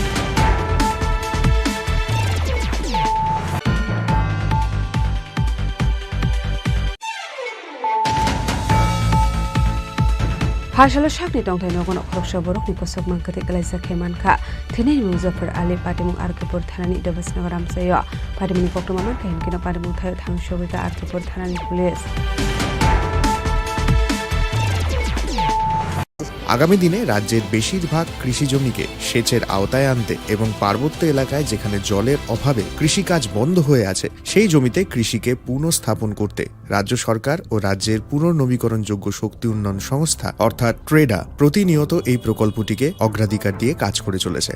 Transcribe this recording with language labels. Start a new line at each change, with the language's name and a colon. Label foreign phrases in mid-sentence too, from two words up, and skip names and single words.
Kok Borok: हासालो शाकनि दंथाय नगन खरकसा बरकनि कसक मांकते गलायजा खेमानखा थेनै मुजाफर आली पाटिमुं आरकेपुर थानानि देबसनगर आमसाय पाटिमुंनि ककथुमा मानखा हिमकिना पाटिमुं थाय थांसोबैका आरकेपुर थानानि पुलिस
Bangla: আগামী দিনে রাজ্যের বেশিরভাগ কৃষি জমিকে সেচের আওতায় আনতে এবং পার্বত্য এলাকায় যেখানে জলের অভাবে কৃষিকাজ বন্ধ হয়ে আছে সেই জমিতে কৃষিকে পুনঃস্থাপন করতে রাজ্য সরকার ও রাজ্যের পুনর্নবীকরণযোগ্য শক্তি উন্নয়ন সংস্থা অর্থাৎ ট্রেডা প্রতিনিয়ত এই প্রকল্পটিকে অগ্রাধিকার দিয়ে কাজ করে চলেছে।